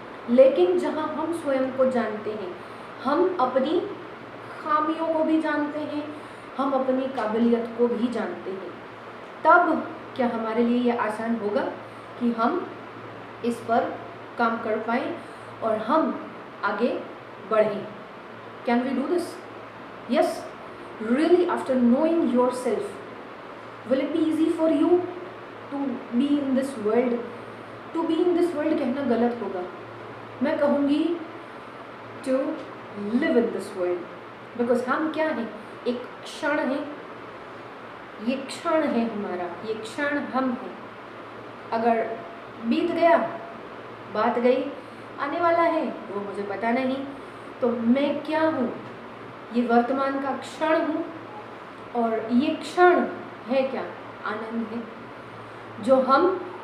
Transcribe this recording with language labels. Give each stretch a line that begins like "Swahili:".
Hindi: लेकिन जहाँ हम स्वयं को जानते हैं, हम अपनी खामियों को भी जानते हैं, हम अपनी काबिलियत को भी जानते हैं, तब क्या हमारे लिए ये आसान होगा कि हम इस पर काम कर पाएँ और हम आगे बढ़ें।
English: Can we do this? Yes, really, after knowing yourself, will it be easy for you to be in this world?
Hindi: To be in this world कहना गलत होगा, मैं कहूँगी
English: to live in this world,
Hindi: because हम क्या हैं, एक क्षण है, ये क्षण है हमारा, ये क्षण हम हैं। अगर बीत गया, बात गई, आने वाला है वो मुझे पता नहीं, तो मैं क्या हूँ, ये वर्तमान का क्षण हूँ और ये क्षण है क्या, आनंद है, जो हम